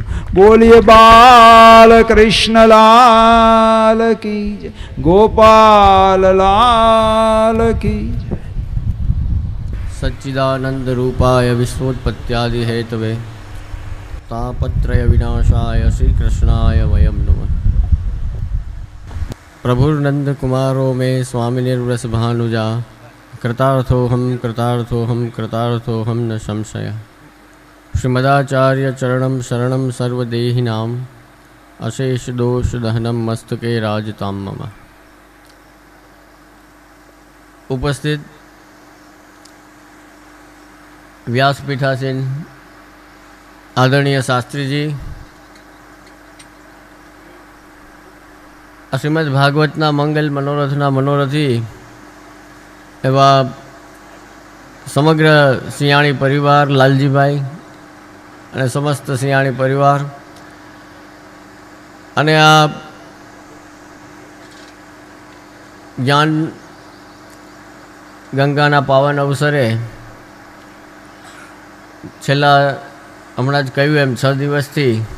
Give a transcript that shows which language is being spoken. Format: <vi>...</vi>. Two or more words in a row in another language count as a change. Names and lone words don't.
<gu>બોલીએ બાલ કૃષ્ણ લાલ કી જય, ગોપાલ લાલ કી જય.</gu> <sa>સચ્ચિદાનંદ રૂપાય વિશ્વોત્પત્યાદિ હેતવે તાપત્રય વિનાશાય શ્રી કૃષ્ણાય વયમ નમઃ. પ્રભુર્નંદ કુમારો મે સ્વામિનિર્વ્રસ ભાનુજા कृतार्थोऽहं कृतार्थोऽहं कृतार्थोऽहं न संशय. श्रीमदाचार्य चरणं शरणं सर्वदेहिनां अशेष दोष दहनं मस्तके राजतां मम.</sa> <gu>ઉપસ્થિત વ્યાસપીઠાસીન આદરણીય શાસ્ત્રીજી, શ્રીમદ્ ભાગવતના મંગલ મનોરથના મનોરથી એવા સમગ્ર સિયાણી પરિવાર, લાલજીભાઈ અને સમસ્ત સિયાણી પરિવાર, અને આ જ્ઞાન ગંગાના પાવન અવસરે છેલ્લા હમણાં જ કહ્યું એમ 6 દિવસથી</gu>